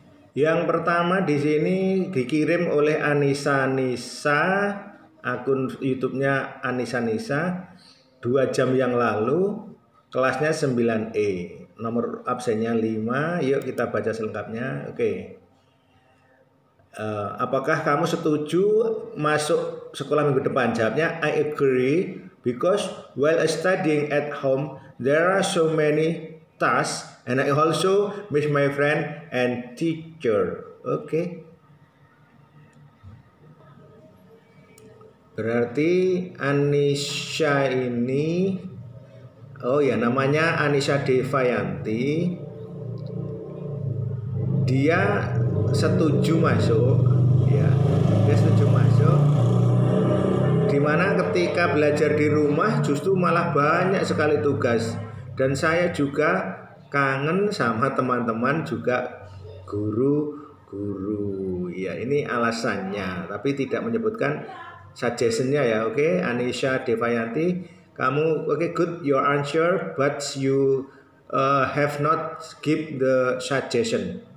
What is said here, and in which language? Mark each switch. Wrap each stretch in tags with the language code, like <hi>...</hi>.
<id>Yang pertama di sini dikirim oleh Anissa Nisa, akun YouTube-nya Anissa Nisa, 2 jam yang lalu, kelasnya 9E. Nomor absennya 5. Yuk kita baca selengkapnya. Oke. Apakah kamu setuju masuk sekolah minggu depan? Jawabnya</id> <en>I agree because while studying at home there are so many tasks and I also miss my friend and teacher.</en> <id>Oke. Berarti Anisha ini, oh ya, namanya Anisha Devayanti. Dia setuju masuk, ya. Dia setuju masuk. Dimana ketika belajar di rumah justru malah banyak sekali tugas. Dan saya juga kangen sama teman-teman juga guru-guru. Ya, ini alasannya, tapi tidak menyebutkan suggestionnya ya.</id> <en>Oke, Anisha Devayanti,</en> <id>kamu oke,</id> <en>good your answer, but you have not give the suggestion.</en>